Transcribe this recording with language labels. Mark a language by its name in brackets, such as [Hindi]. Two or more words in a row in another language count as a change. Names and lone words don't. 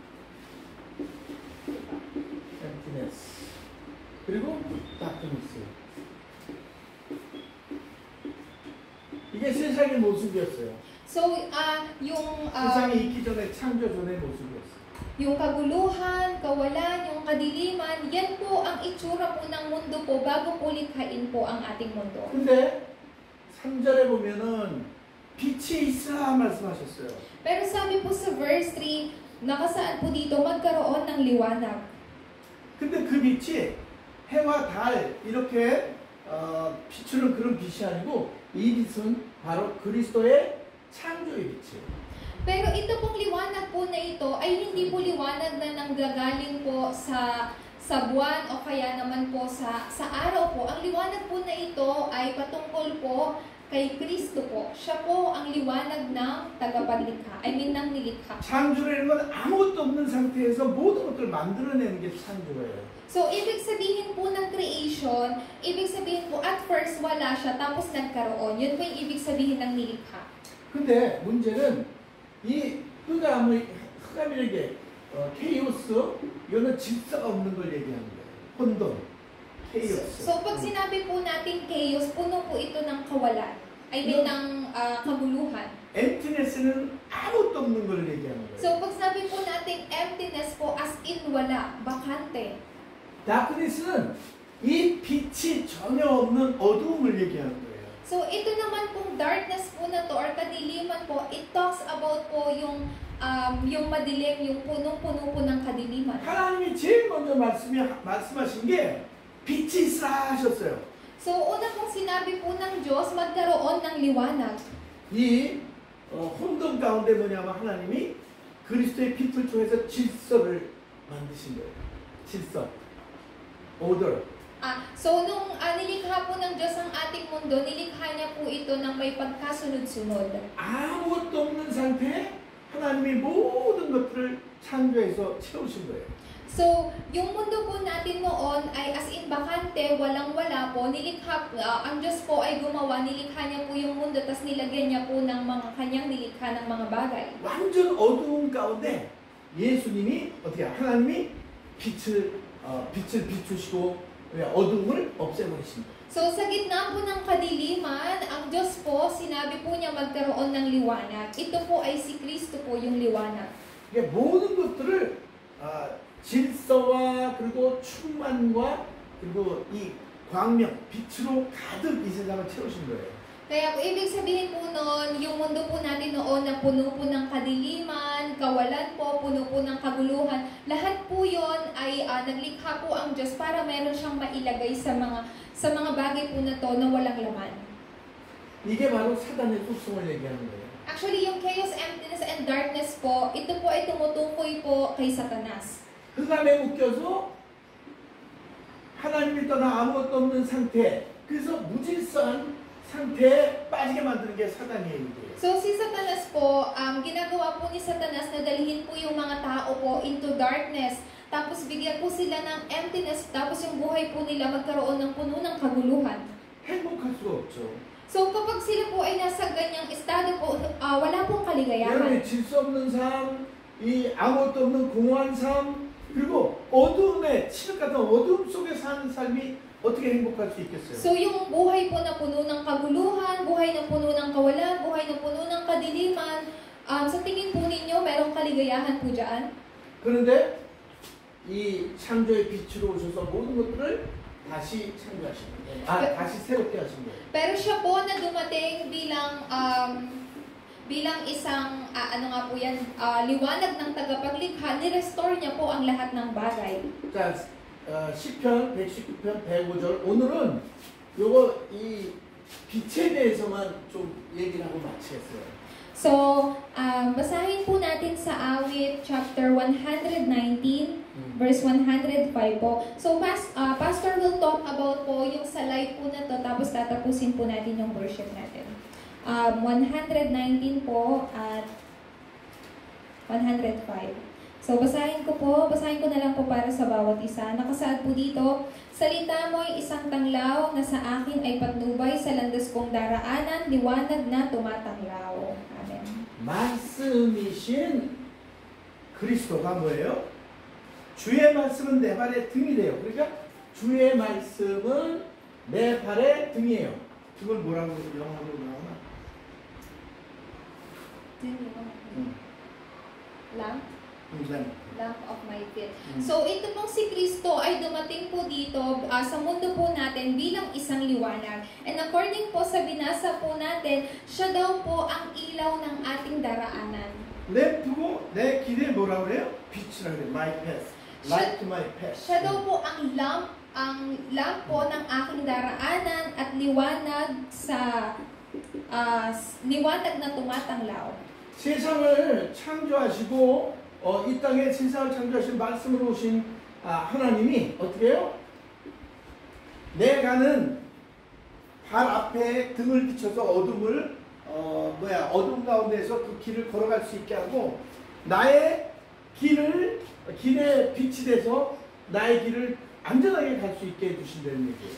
[Korean] 그리고 darkness. 이게 세상의 모습이었어요. So, 세상이 있기 전에 창조 전의 모습이었어요. [Filipino] Yung kaguluhan, kawalan, yung kadiliman, yan po ang itsura po ng mundo po bago po likhain po ang ating mundo. [Korean] 근데 3절에 보면은 빛이 있으라 말씀하셨어요. [Filipino] Pero sabi po sa verse 3, nakasaad po dito magkaroon ng liwanag. [Korean] 근데 그 빛이 해와 달 이렇게 비추는 그런 빛이 아니고 이 빛은 바로 그리스도의 창조의 빛이에요. [Filipino] Pero ito pong liwanag po na ito ay hindi po liwanag na nanggagaling po sa buwan o kaya naman po sa araw po. Ang liwanag po na ito ay patungkol po kay Kristo po. Siya po ang liwanag ng tagapaglikha. ng nilikha. [Korean] 창조라는 건 아무것도 없는 상태에서 모든 것들을 만들어내는 게 창조예요. [Filipino] So, ibig sabihin po ng creation, ibig sabihin po at first wala siya tapos nagkaroon. Yun po yung ibig sabihin ng nilikha. [Korean] 근데 문제는 이 흑암이라는 게 케이오스 이거는 질서가 없는 걸 얘기하는 거예요. 혼돈. chaos. [Filipino] So pag sinabi po natin chaos, puno po ito ng kawalan. [English] I mean, [Filipino] ng kaguluhan. [Korean] emptiness는 아무것도 없는 걸 얘기하는 거예요. [Filipino] So pag sabi po natin emptiness po, [English] as in [Filipino] wala, bakante. [Korean] darkness는 이 빛이 전혀 없는 어두움을 얘기하는 거예요. [Filipino] So ito naman pong darkness po na to or kadiliman po, [English] it talks about [Filipino] po yung madilim, yung punong-puno po ng kadiliman. [Korean] 하나님이 제일 먼저 말씀하신 게 빛이 있으라 하셨어요. [Filipino] So una pong sinabi po ng Diyos, magkaroon ng liwanag. [Korean] 이 혼돈 가운데 뭐냐면 하나님이 그리스도의 빛을 통해서 질서를 만드신 거예요. 질서, order. [Filipino] So nung nilikha po ng Diyos ang ating mundo, nilikha niya po ito ng may pagkasunod-sunod. [Korean] 아무것도 없는 상태에 하나님이 모든 것들을 창조해서 채우신 거예요. [Filipino] So, yung mundo po natin noon ay [English] as in [Filipino] bakante, walang-wala po, nilikha, ang Diyos po ay gumawa, nilikha niya po yung mundo, tas nilagyan niya po ng mga kanyang nilikha ng mga bagay. [Korean] 완전 어두운 가운데 예수님이 어떻게 하나님이 빛을 비추시고 어두움을 없애버리십니다. [Filipino] So, sa gitna po ng kadiliman, ang Diyos po, sinabi po niya magkaroon ng liwanag. Ito po ay si Kristo po yung liwanag. [Korean] 그러니까 모든 것들을 질서와 그리고 충만과 그리고 이 광명, 빛으로 가득 이 세상을 채우신 거예요. [Filipino] Kaya po, ibig sabihin po noon, yung mundo po natin noon na puno po ng kadiliman, kawalan po, puno po ng kaguluhan, lahat po yon ay naglikha po ang Diyos para meron siyang mailagay sa mga bagay po na to na walang laman. [Korean] 이게 바로 사단의 속성을 얘기하는 거예요. [Filipino] Actually, yung [English] chaos, emptiness, and darkness [Filipino] po, ito po ay tumutukoy po kay Satanas. [Korean] 흑암에 묶여서 하나님이 떠나 아무것도 없는 상태, 그래서 무질서한 상태에 빠지게 만드는 게 사단의 일이에요. [Filipino] So si Satanas po, ginagawa po ni Satanas na dalhin po yung mga tao po [English] into darkness, [Filipino] tapos bigyan po sila ng emptiness, tapos yung buhay po nila magkaroon ng puno ng kaguluhan. [Korean] 행복할 수가 없죠. [Filipino] So kapag sila po ay nasa ganyang estado po, wala pong kaligayahan. [Korean] 여러분이 질서 없는 삶, 이 아무것도 없는 공허한 삶, 그리고 어두움에 칠흑 같은 어두움 속에 사는 삶이 어떻게 행복할 수 있겠어요? [Filipino] So yung buhay po na puno ng kaguluhan, buhay na puno ng kawalan, buhay na puno ng kadiliman, sa tingin po ninyo, merong kaligayahan po dyan? [Korean] 그런데 이 창조의 빛으로 오셔서 모든 것들을 다시 창조하신 거예요. 다시 새롭게 하신 거예요. [Filipino] Pero siya po na dumating bilang isang, po yan, liwanag ng tagapaglikha, ni-restore niya po ang lahat ng bagay. [Korean] 자, 시편 119편 105절 오늘은 요거 이 빛에 대해서만 좀 얘기를 하고 마치겠어요. [Filipino] So, basahin po natin sa awit chapter 119, verse 105 po. So, [English] Pastor will talk about [Filipino] po yung sa light po na to, tapos tatapusin po natin yung worship natin. 119 po at 105. So, basahin ko na lang po para sa bawat isa. Nakasaad po dito, salita mo'y isang tanglaw na sa akin ay patnubay sa landas kong daraanan, liwanag na tumatanglaw. Amen. [Korean] 말씀이신 그리스도가 뭐예요? 주의 말씀은 내 발의 등이래요. 그러니까 주의 말씀은 내 발의 등이에요. 그걸 뭐라고 영어로 나오나? [English] Lamp of my feet. [Filipino] So, ito pong si Kristo ay dumating po dito sa mundo po natin bilang isang liwanag. [English] And according [Filipino] po sa binasa po natin, siya daw po ang ilaw ng ating daraanan. [Korean] 램프고 내 길에 뭐라고 그래요? 빛이라고 그래요. [English] My path. Light to my path. [Filipino] Siya daw po ang lamp po ng aking daraanan at liwanag liwanag na tumatanglaw. [Korean] 세상을 창조하시고 이 땅에 세상을 창조하신 말씀으로 오신 하나님이 어떻게 해요? 내 가는 발 앞에 등을 비춰서 어둠 가운데서 그 길을 걸어갈 수 있게 하고 나의 길에 빛이 돼서 나의 길을 안전하게 갈 수 있게 해주신다는 얘기예요.